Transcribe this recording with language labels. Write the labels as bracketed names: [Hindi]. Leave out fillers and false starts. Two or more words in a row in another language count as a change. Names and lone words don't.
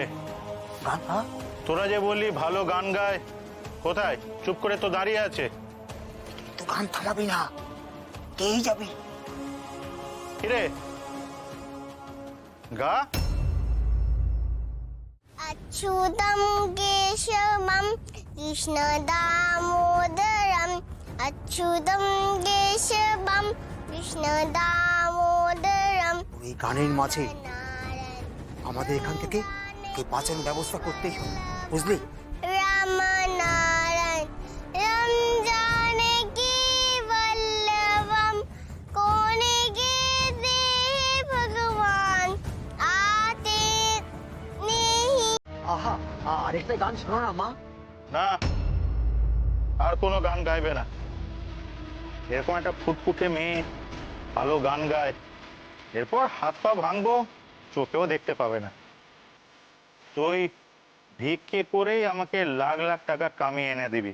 [Bangla] গানা, তোরা যে বললি ভালো গান গায়, কোথায়? চুপ করে তো দাঁড়িয়ে আছে। তো গান থামাবি না, গেয়েই যাবি। কিরে, গা। [Sanskrit] अच्युतं केशवं कृष्णदामोदरम् अच्युतं केशवं कृष्णदामोदरम् [Bangla] এই গানের মাঝে আমাদের এখান থেকে তুই বাঁচানোর ব্যবস্থা করতেই হবে, বুঝলি? [Sanskrit] राम नारायण राम जानकी वल्लभम [Hindi] कोने के दे भगवान आते नहीं। [Bangla] আহা, আরেকটা গান শোনো না মা। না, আর কোনো গান গাইবে না। এরকম একটা ফুটফুটে মেয়ে ভালো গান গায়, এরপর হাত পা ভাঙবো, চোখেও দেখতে পাবে না। তুই ভিক্ষে করেই আমাকে লাখ লাখ টাকা কামিয়ে এনে দিবি।